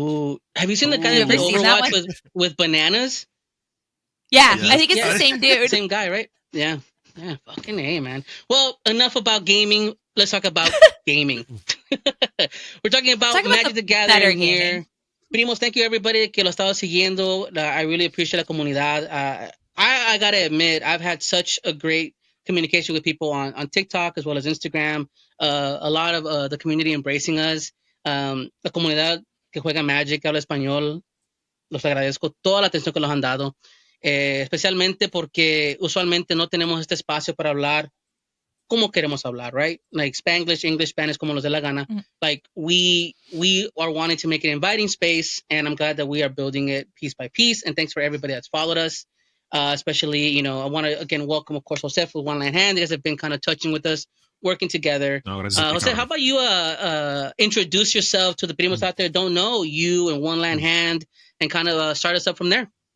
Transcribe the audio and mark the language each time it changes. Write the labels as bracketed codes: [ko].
[en] Ooh, have you seen the guy that plays Overwatch with bananas? Yeah, I think it's the same dude. Same guy, right? Yeah, fucking A, man. Well, enough about gaming. Let's talk about gaming. We're talking about Magic the Gathering here. [es] Primos, [en] thank you everybody [es] que lo estaba siguiendo. [en] I really appreciate [es] la comunidad. [en] I gotta admit, I've had such a great communication with people on TikTok as well as Instagram. A lot of the community embracing us. [es] La comunidad que juega Magic, que habla español, los agradezco toda la atención que nos han dado. Especialmente porque usualmente no tenemos este espacio para hablar como queremos hablar, right? Spanglish, English, Spanish, como nos dé la gana. [en] We are wanting to make an inviting space, and I'm glad that we are building it piece by piece. And thanks for everybody that's followed us. Especially, I want to again welcome, of course, Joseph with One Land Hand. You guys have been kind of touching with us, working together. Jose, how about you introduce yourself to the primos out there don't know you and One Land Hand, and kind of start us up from there.